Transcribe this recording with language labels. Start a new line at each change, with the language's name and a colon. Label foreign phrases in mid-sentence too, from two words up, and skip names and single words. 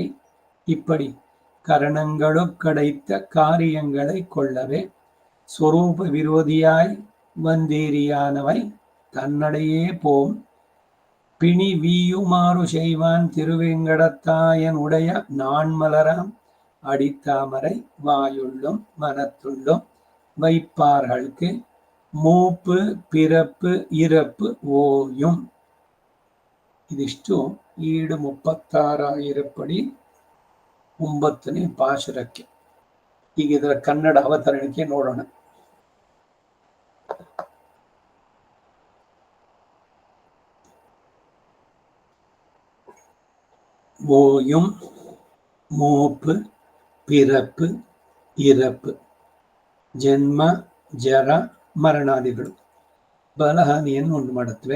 Tamil: இப்படி கரணங்களுக்கடைத்த காரியங்களை கொள்ளவே சொரூப விரோதியாய் வந்தேரியானவை தன்னடையே போம் பிணி வீயுமாறு செய்வான் திருவேங்கடத்தாயன் உடைய நான்மலராம் அடித்தாமரை வாயுள்ளும் மனத்துள்ளும் வைப்பார்களுக்கு மூப்பு பிறப்பு இறப்பு ஓயும்.
Kannada: ಇದಿಷ್ಟು 736 ಪಡಿ 9ನೇ ಪಾಶುರಕ್ಕೆ. ಈಗ ಇದರ ಕನ್ನಡ ಅವತರಣಿಕೆ ನೋಡೋಣ.
Tamil: ஓயும் மூப்பு பிறப்பு இறப்பு
Kannada: ಜನ್ಮ ಜರ ಮರಣಾದಿಗಳು ಬಲಹಾನಿಯನ್ನು ಉಂಟು ಮಾಡುತ್ತವೆ.